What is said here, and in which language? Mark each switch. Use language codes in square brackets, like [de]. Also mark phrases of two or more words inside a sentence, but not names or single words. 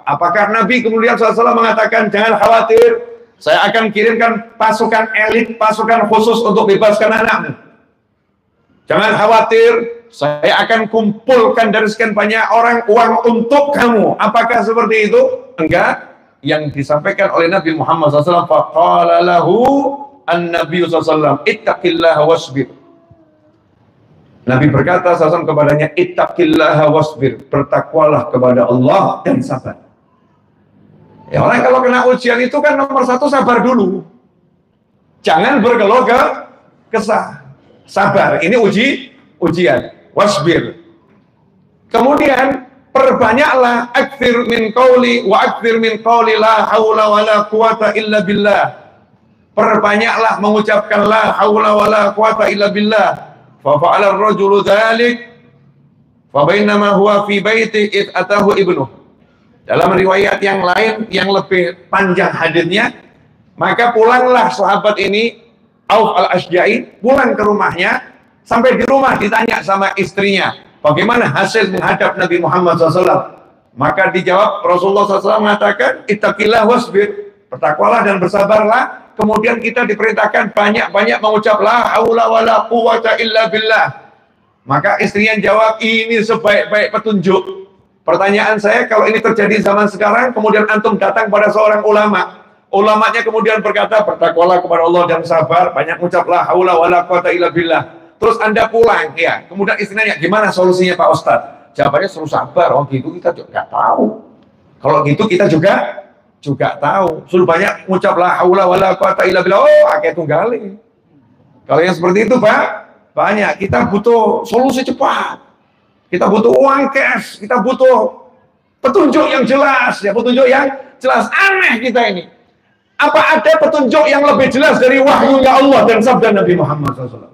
[id] Apakah Nabi kemudian SAW mengatakan jangan khawatir, saya akan kirimkan pasukan elit, pasukan khusus untuk bebaskan anakmu. Jangan khawatir, saya akan kumpulkan dari sekian banyak orang uang untuk kamu. Apakah seperti itu? Enggak. Yang disampaikan oleh Nabi Muhammad SAW, [ar] فقال له النبي SAW اتق الله واصبر. [id] Nabi berkata SAW kepadanya, [ar] اتق الله واصبر, [id] bertakwalah kepada Allah dan sabar. Ya, orang kalau kena ujian itu kan nomor satu sabar dulu. Jangan berkeluh kesah. Sabar, ini ujian. Wasbir. Kemudian perbanyaklah [ar] أكثر من قول وأكثر من قول لا حول ولا قوة إلا بالله. [id] Perbanyaklah mengucapkan [ar] لا حول ولا قوة إلا بالله. ففعل الرجل ذلك فبينما هو في بيته إذ أتاه ابنه. [id] Dalam riwayat yang lain yang lebih panjang hadisnya, maka pulanglah sahabat ini Auf al-Ashja'i, pulang ke rumahnya, sampai di rumah ditanya sama istrinya, bagaimana hasil menghadap Nabi Muhammad SAW? Maka dijawab, Rasulullah SAW mengatakan, [ar] اتق الله واصبر, [id] bertakwalah dan bersabarlah. Kemudian kita diperintahkan banyak-banyak mengucap [ar] لا حول ولا قوة إلا بالله. [id] Maka istrinya jawab, ini sebaik-baik petunjuk. Pertanyaan saya, kalau ini terjadi zaman sekarang, kemudian antum datang pada seorang ulama, ulamanya kemudian berkata, bertakwalah kepada Allah dan sabar, banyak mengucap [ar] لا حول ولا قوة إلا بالله. [id] Terus Anda pulang, ya. Kemudian istrinya, gimana solusinya Pak Ustadz? Jawabannya suruh sabar. Oh gitu kita juga nggak tahu. Kalau gitu kita juga tahu. Suruh banyak mengucap [ar] لا حول ولا قوة إلا بالله. [jv] Oh, akeh tunggali. [id] Kalau yang seperti itu Pak, banyak. Kita butuh solusi cepat. Kita butuh uang cash. Kita butuh petunjuk yang jelas. Ya, petunjuk yang jelas. Aneh kita ini. Apa ada petunjuk yang lebih jelas dari wahyunya Allah dan sabda Nabi Muhammad SAW?